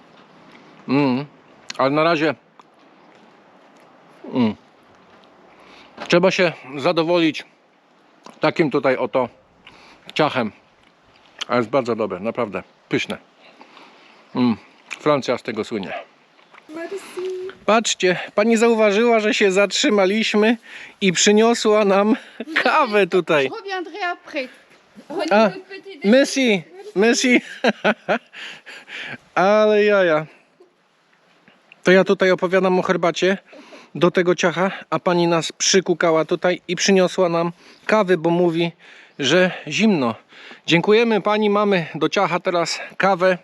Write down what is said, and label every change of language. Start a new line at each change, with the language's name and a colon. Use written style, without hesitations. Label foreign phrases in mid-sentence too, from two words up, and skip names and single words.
Polish: Ale na razie trzeba się zadowolić takim tutaj oto ciachem. A jest bardzo dobre, naprawdę pyszne. Francja z tego słynie.
French: Merci.
Polish: Patrzcie, pani zauważyła, że się zatrzymaliśmy i przyniosła nam kawę tutaj.
French: Je reviendrai après. Prenez Ah, votre petit déjeuner.
Polish: Messi, Messi. Ale jaja. To ja tutaj opowiadam o herbacie do tego ciacha, a pani nas przykukała tutaj i przyniosła nam kawy, bo mówi, że zimno. Dziękujemy pani, mamy do ciacha teraz kawę.